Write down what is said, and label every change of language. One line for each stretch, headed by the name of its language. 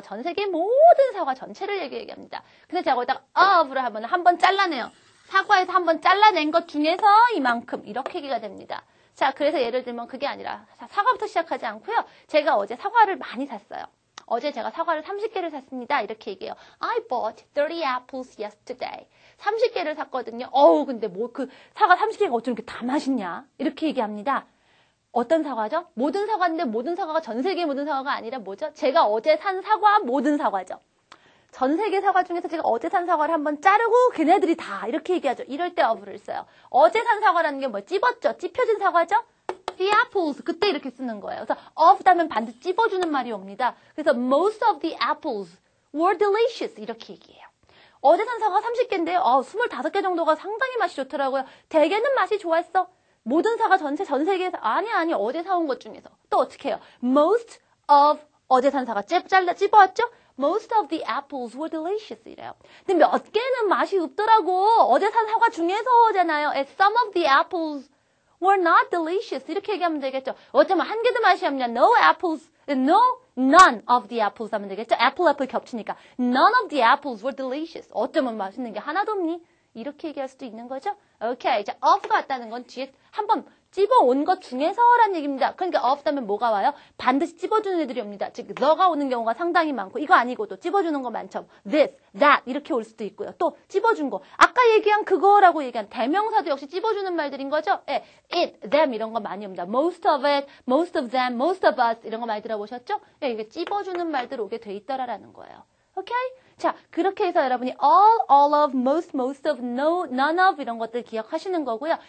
Korean: 전 세계 모든 사과 전체를 얘기합니다. 근데 제가 거기다가 of를 하면 한 번 잘라내요. 사과에서 한 번 잘라낸 것 중에서 이만큼 이렇게 얘기가 됩니다. 자, 그래서 예를 들면 그게 아니라 사과부터 시작하지 않고요. 제가 어제 사과를 많이 샀어요. 어제 제가 사과를 30개를 샀습니다. 이렇게 얘기해요.
English: I bought 30 apples yesterday.
Korean: 30개를 샀거든요. 근데 뭐 그 사과 30개가 어쩜 이렇게 다 맛있냐? 이렇게 얘기합니다. 어떤 사과죠? 모든 사과인데 모든 사과가 전 세계 모든 사과가 아니라 뭐죠? 제가 어제 산 사과 모든 사과죠. 전 세계 사과 중에서 제가 어제 산 사과를 한번 자르고 걔네들이 다 이렇게 얘기하죠. 이럴 때 of를 써요. 어제 산 사과라는 게 뭐 찝었죠? 찝혀진 사과죠?
English: The apples.
Korean: 그때 이렇게 쓰는 거예요. 그래서 of 다면 반드시 찝어주는 말이 옵니다. 그래서
English: most of the apples were delicious.
Korean: 이렇게 얘기해요. 어제 산 사과가 30개인데요. 25개 정도가 상당히 맛이 좋더라고요. 대개는 맛이 좋았어. 모든 사과 전 세계에서 아니 어제 사온 것 중에서 또 어떻게 해요?
English: Most of
Korean: 어제 산 사과 찝어왔죠?
English: Most of the apples were delicious
Korean: 이래요. 근데 몇 개는 맛이 없더라고. 어제 산 사과 중에서잖아요.
English: And some of the apples were not delicious.
Korean: 이렇게 얘기하면 되겠죠. 어쩌면 한 개도 맛이 없냐.
English: No apples, none of the apples
Korean: 하면 되겠죠.
English: apple
Korean: 겹치니까.
English: None of the apples were delicious.
Korean: 어쩌면 맛있는 게 하나도 없니? 이렇게 얘기할 수도 있는 거죠. 오케이. 자, of가 왔다는 건 뒤에 한번 찝어온 것 중에서라는 얘기입니다. 그러니까 of 다면 뭐가 와요? 반드시 찝어주는 애들이 옵니다. 즉, the가 오는 경우가 상당히 많고 이거 아니고도 찝어주는 거 많죠. this, that 이렇게 올 수도 있고요. 또 찝어준 거. 아까 얘기한 그거라고 얘기한 대명사도 역시 찝어주는 말들인 거죠. 예, it, them 이런 거 많이 옵니다.
English: most of it, most of them, most of us
Korean: 이런 거 많이 들어보셨죠? 예, 이게 찝어주는 말들 오게 돼 있더라라는 거예요. 오케이? 자, 그렇게 해서 여러분이 all of, most of, no, none of 이런 것들 기억하시는 거고요.